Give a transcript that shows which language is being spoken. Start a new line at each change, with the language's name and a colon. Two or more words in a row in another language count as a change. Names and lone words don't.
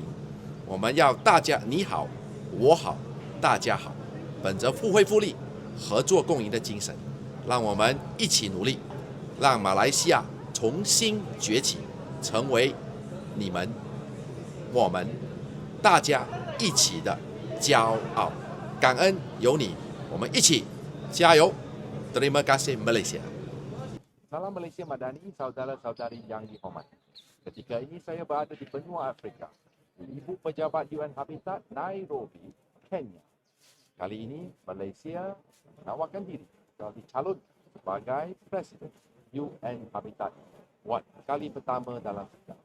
Chinese: 我们要大家你好，我好，大家好，本着互惠互利、合作共赢的精神，让我们一起努力，让马来西亚重新崛起，成为你们、我们大家一起的骄傲。感恩有你，我们一起加油。
Malay: Terima kasih
Chinese: Malaysia.
Malay: Salam Malaysia Madani, saudara-saudari yang dihormati. Ketika ini saya berada di benua Afrika, di Ibu Pejabat UN Habitat Nairobi, Kenya. Kali ini Malaysia menawarkan diri telah dicalon sebagai Presiden UN Habitat buat kali pertama dalam sejarah.